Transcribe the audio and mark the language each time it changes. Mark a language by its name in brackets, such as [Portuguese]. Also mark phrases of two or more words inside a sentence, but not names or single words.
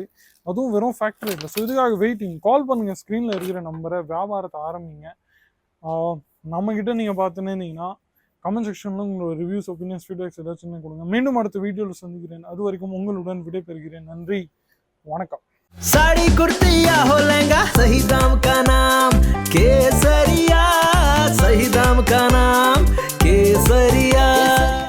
[Tamil] அதுவும் வெறும் ஃபேக்ட்ரி இல்லை. ஸோ இதுக்காக வெயிட்டிங். கால் பண்ணுங்கள், ஸ்க்ரீனில் இருக்கிற நம்பரை, வியாபாரத்தை ஆரம்பிங்க. நம்மக்கிட்ட நீங்கள் பார்த்துன்னே இருந்தீங்கன்னா [English] comment section [Tamil] உங்களோட [English] reviews, opinions, feedbacks [Tamil] ஏதாச்சும் கொடுங்க. மீண்டும் அடுத்த வீடியோவில் சந்திக்கிறேன். அது வரைக்கும் உங்களுடன் விடைபெறுகிறேன். நன்றி, வணக்கம். [Hindi] साड़ी कुर्ती या हो लहंगा, सही दाम का नाम केसरिया, सही दाम का नाम केसरिया।